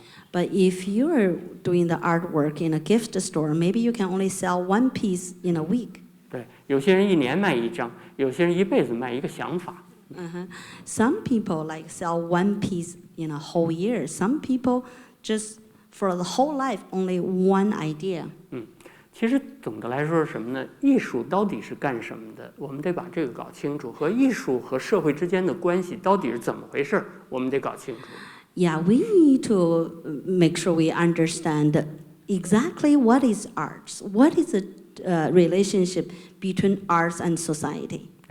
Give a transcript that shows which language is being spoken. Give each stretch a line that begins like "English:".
English: But if you're doing the artwork in a gift store, maybe you can only sell 1 piece in a week.
Chinese: 对，有些人1年卖1张，有些人一辈子卖一个想法。
English: Some people like sell 1 piece in a whole year. Some people just for the whole life only 1 idea.
Chinese: 其实总的来说是什么呢？艺术到底是干什么的？我们得把这个搞清楚，和艺术和社会之间的关系到底是怎么回事，我们得搞清楚。
English: Yeah, we need to make sure we understand exactly what is arts. What is the relationship between arts and society?